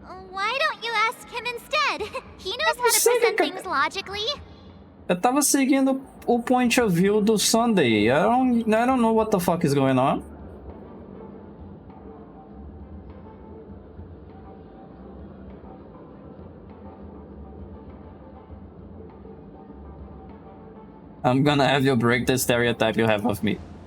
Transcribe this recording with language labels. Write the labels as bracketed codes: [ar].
[en] Why don't you ask him instead? He knows how to present things logically. [pt] Eu tava seguindo o [en] point of view [pt] do Sunday. [en] I don't know what the fuck is going on. I'm gonna have you break the stereotype you have of me.